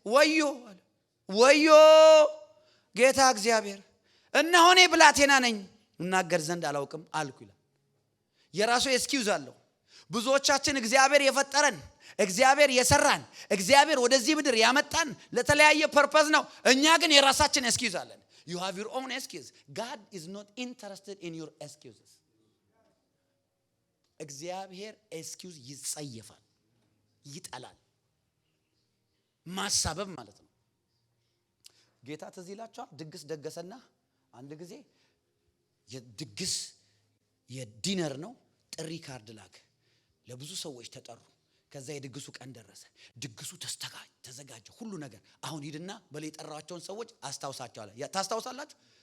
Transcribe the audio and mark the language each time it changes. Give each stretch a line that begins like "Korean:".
Amharic: ወዮ አለ ወዮ ጌታ እግዚአብሔር እነሆ እኔ ብላቴና ነኝ እናገር ዘንድ አላውቅም አልኩ ይላል። የራሱ ኤክስኪውዝ አለው። ብዙዎቻችን እግዚአብሔር የፈጠረን እግዚአብሔር የሰራን እግዚአብሔር ወደዚህ ምድር ያመጣን ለተለያየ ፐርፐዝ ነው። እኛ ግን የራሳችን ኤክስኪውዝ አለን።
English: you have your own excuse. God is not interested in your excuses.
Amharic: እግዚአብሔር ኤክስኪውዝ ይጸየፋል፣ ይጠላል። ማሳበብ ማለት ነው። ጌታ ትዝ ይላችኋል። ድግስ ደገሰና አንድ ጊዜ የድግስ የዲነር ነው ጥሪ ካርድ ላከ። ለብዙ ሰዎች ተጠሩ። ከዛ የድግሱ ቀን ደረሰ። ድግሱ ተዘጋጀ ሁሉ ነገር። አሁን ሂድና በላይ ጠራቸውን ሰዎች አስታውሳቸው አለ። ታስታውሳላችሁ?